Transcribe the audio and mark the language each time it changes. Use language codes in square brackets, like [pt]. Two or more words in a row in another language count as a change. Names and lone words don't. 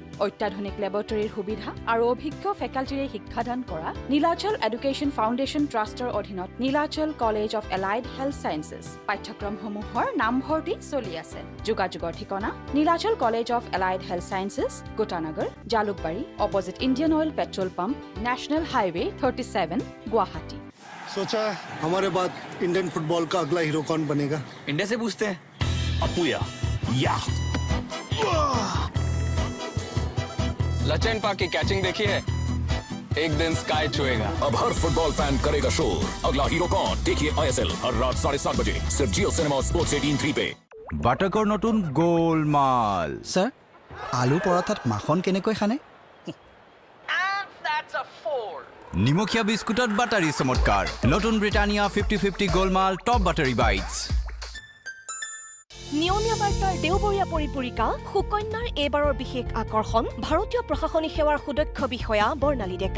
[as] অত্যাধুনিক লেবৰেটৰীৰ সুবিধা আৰু অভিজ্ঞ ফেকাল্টিৰে শিক্ষাদান কৰা নীলাচল এডুকেশ্যন ফাউণ্ডেশ্যন ট্ৰাষ্টৰ অধীনত নীলাচল কলেজ অফ এলাইড হেল্থ ছায়েন্সেছ পাঠ্যক্ৰমসমূহৰ নামভৰ্তি চলি আছে। যোগাযোগৰ ঠিকনা: নীলাচল কলেজ অফ এলাইড হেল্থ ছায়েন্সেছ, গোটানগৰ, জালুকবাৰী, অপজিট ইণ্ডিয়ান অইল [en] petrol pump, National Highway 37, गुवाहाटी। [hi] सोचा हमारे बाद [en] Indian football [hi] का अगला हीरो कौन बनेगा? इंडिया से पूछते हैं। अपुया या लचन पाक की कैचिंग देखी है, एक दिन स्काई छुएगा। अब हर [en] football fan [hi] करेगा शोर, अगला हीरो कौन? देखिए ISL हर रात 7:30 बजे सिर्फ जियो सिनेमा स्पोर्ट्स 18:3 पे। [as] বাটাকৰ নতুন গোলমাল। স্যাৰ, আলু পৰঠাত মাখন কেনেকৈ খানে? নিমখীয়া বিস্কুটত বাটাৰী চমৎকাৰ। নতুন ব্ৰিটানিয়া 50-50 গোলমাল [en] top buttery bites. [as] নিয়মীয়া বাৰ্তাৰ দেওবৰীয়া পৰিপূৰিকা সুকন্যাৰ এইবাৰৰ বিশেষ আকৰ্ষণ ভাৰতীয় প্ৰশাসনিক সেৱাৰ সুদক্ষ বিষয়া বৰ্ণালী ডেকা।